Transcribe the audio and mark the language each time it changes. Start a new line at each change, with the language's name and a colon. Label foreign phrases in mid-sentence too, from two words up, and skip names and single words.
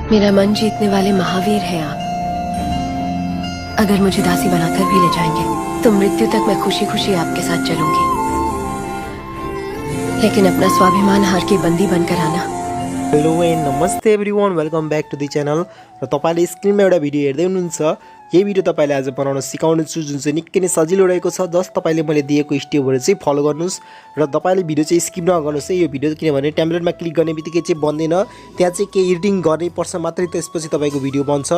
Hindi: मेरा मन जीतने वाले महावीर हैं आप। अगर मुझे दासी बनाकर भी ले जाएंगे तो मृत्यु तक मैं खुशी खुशी आपके साथ चलूंगी, लेकिन अपना स्वाभिमान हार के बंदी बनकर आना।
English: hello and namaste everyone, welcome back to the channel.
Nepali: र तपाईले स्क्रिनमा एउटा भिडियो हेर्दै हुनुहुन्छ। यही भिडियो तपाईले आज बनाउन सिकाउने छु, जुन चाहिँ निकै नै सजिलो रहेको छ। जस्ट तपाईले मैले दिएको स्टेपहरु चाहिँ फलो गर्नुस् र तपाईले भिडियो चाहिँ स्किप नगर्नुस् है यो भिडियो, किनभने टेम्प्लेटमा क्लिक गर्ने बित्तिकै चाहिँ बन्दैन, त्यहाँ चाहिँ के एडिटिङ गर्ने पर्छ मात्रै, त्यसपछि तपाईको भिडियो बन्छ।